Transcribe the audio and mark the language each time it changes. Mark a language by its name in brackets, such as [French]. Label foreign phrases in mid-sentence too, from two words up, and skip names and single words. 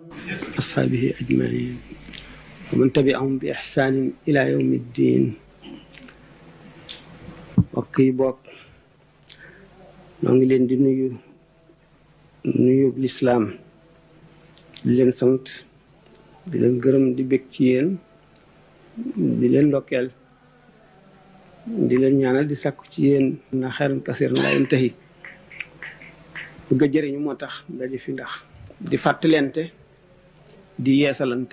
[Arabic] أصحابه أجمعين ومن تبعهم بإحسان إلى يوم الدين. [Wolof] wa ki bokk nu ngi leen di nuyu l'islam di leen sant di leen gërëm di bég ci yéen di leen ndokkeel di leen ñaanal di sàkku ci yéen na [Arabic] خيرا كثيرا لا ينتهي [Wolof] bëgg a jëriñu moo tax daje fi ndax di fàttalente di yeesalante.